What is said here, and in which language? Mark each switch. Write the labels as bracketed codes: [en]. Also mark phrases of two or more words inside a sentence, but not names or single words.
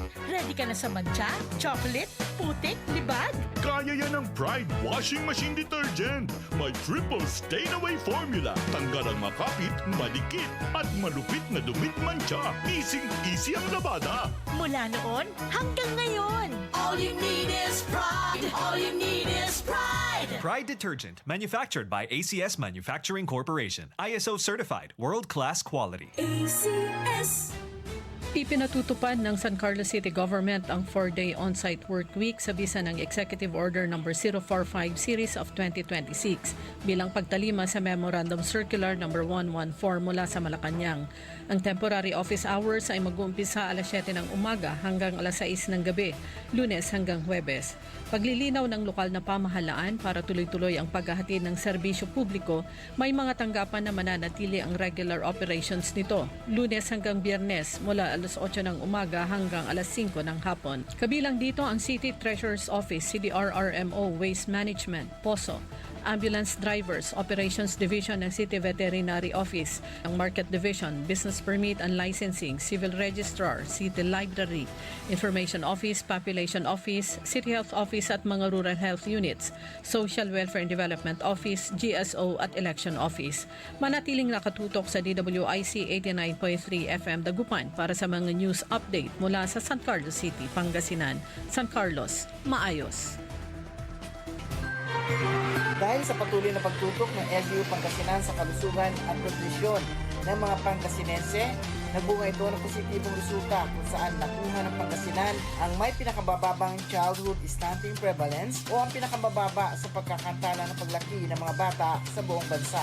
[tl] Ready ka na sa mancha, chocolate, putik, libag? Kaya yan ang Pride Washing Machine Detergent. May [en] triple stain-away formula. [tl] Tanggal ang makapit, madikit, at malupit na dumit mancha. Easy ang labada. Mula noon hanggang ngayon. [en] All you need is pride. All you need is pride. Pride Detergent, manufactured by ACS Manufacturing Corporation. ISO certified, world-class quality. ACS. [tl] Ipinatutupad ng San Carlos City Government ang [en] 4-day on-site work week [tl] sa bisa ng Executive Order No. 045 Series of 2026 bilang pagtalima sa Memorandum Circular No. 114 mula sa Malacanang. Ang [en] temporary office hours [tl] ay mag-uumpisa alas 7 ng umaga hanggang alas 6 ng gabi, Lunes hanggang Huwebes. Paglilinaw ng lokal na pamahalaan para tuloy-tuloy ang paghahatid ng serbisyo publiko, may mga tanggapan na mananatili ang [en] regular operations [tl] nito, Lunes hanggang Biyernes mula alas 8 ng umaga hanggang alas 5 ng hapon. Kabilang dito ang City Treasurer's Office, CDRRMO, Waste Management, POSO, Ambulance Drivers, Operations Division ng City Veterinary Office, ang Market Division, Business Permit and Licensing, Civil Registrar, City Library, Information Office, Population Office, City Health Office at mga Rural Health Units, Social Welfare and Development Office, GSO at Election Office. Manatiling nakatutok sa DWIC 89.3 FM Dagupan para sa mga [en] news update [tl] mula sa San Carlos City, Pangasinan. San Carlos, maayos. Dahil sa patuloy na pagtutok ng LGU Pangasinan sa kalusugan at nutrisyon ng mga Pangasinense, Nagbunga ito ng positibong resulta kung saan nakuha ng Pangasinan ang may pinakabababang [en] childhood stunting prevalence [tl] o ang pinakabababa sa pagkakantala ng paglaki ng mga bata sa buong bansa.